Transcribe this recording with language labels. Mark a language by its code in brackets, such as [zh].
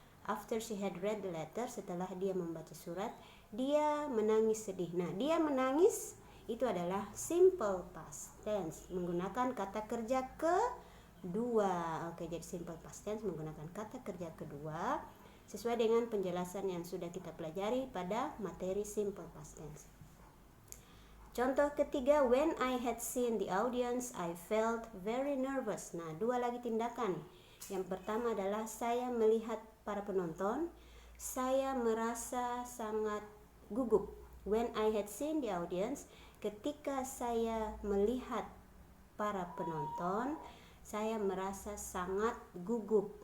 [en] After she had read the letter, [id] setelah dia membaca surat, dia menangis sedih. Nah, dia menangis itu adalah simple past tense menggunakan kata kerja kedua. Oke, jadi simple past tense menggunakan kata kerja kedua sesuai dengan penjelasan yang sudah kita pelajari pada materi simple past tense. Contoh ketiga, [en] when I had seen the audience, I felt very nervous. [id] Nah, dua lagi tindakan. Yang pertama adalah saya melihat para penonton, saya merasa sangat gugup. [en] When I had seen the audience, [id] ketika saya melihat para penonton, saya merasa sangat gugup.